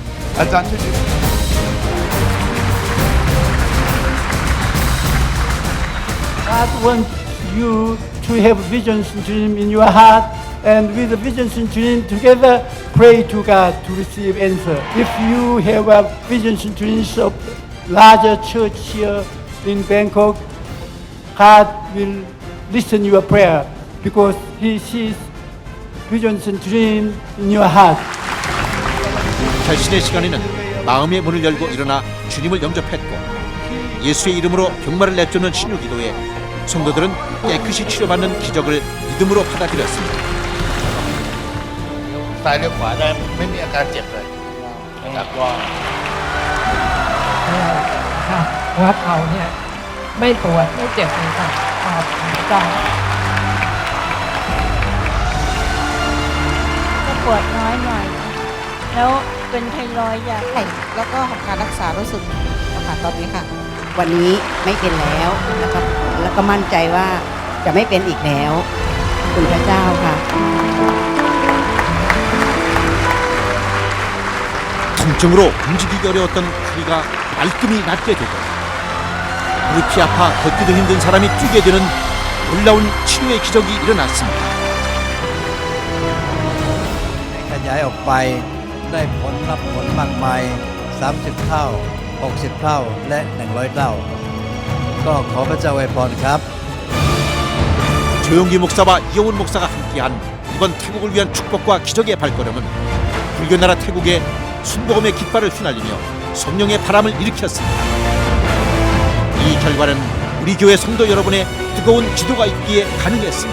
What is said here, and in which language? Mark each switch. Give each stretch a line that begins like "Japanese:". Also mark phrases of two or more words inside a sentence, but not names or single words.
English: God wants you to have visions and dreams in your heart, and with the visions and dreams together, pray to God to receive answer. If you have a visions and dreams of larger church here in Bangkok, God will listen your prayer because He sees visions and dreams in your heart.
Korean: 결신의 시간에는 마음의 문을 열고 일어나 주님을 영접했고 예수의 이름으로 병마를 내쫓는 신유기도에 성도들은 깨끗이 치료받는 기적을 믿음으로 받아들였습니다.
Thai: ซ้ายเลี้ยวขวาได้ไม่มีอาการเจ็บเลยนะครับก็ หัวเข่าเนี่ยไม่ปวดไม่เจ็บเลยค่ะหายใจ ก็ปวดน้อยหน่อย แล้วเป็นไทรอยด์อย่าง แล้วก็การรักษารู้สึกค่ะตอนนี้ค่ะ วันนี้ไม่เป็นแล้วแล้วก็มั่นใจว่าจะไม่เป็นอีกแล้วขอบคุณพระเจ้าค่ะ
Korean: 통증으로 움직이기 어려웠던 다리가 말끔히 낫게 되고 무릎이 아파 걷기도 힘든 사람이 뛰게 되는 놀라운 치료의 기적이 일어났습니다.
Thai: ขยายออกไปได้ผลรับผลมากมาย 30 เท่า 60 เท่า และ 100 เท่า ก็ขอพระเจ้าอวยพรครับ
Korean: 조용기 목사와 이영훈 목사가 함께한 이번 태국을 위한 축복과 기적의 발걸음은 불교 나라 태국에 순복음의 깃발을 휘날리며 성령의 바람을 일으켰습니다. 이 결과는 우리 교회 성도 여러분의 뜨거운 기도가 있기에 가능했습니다.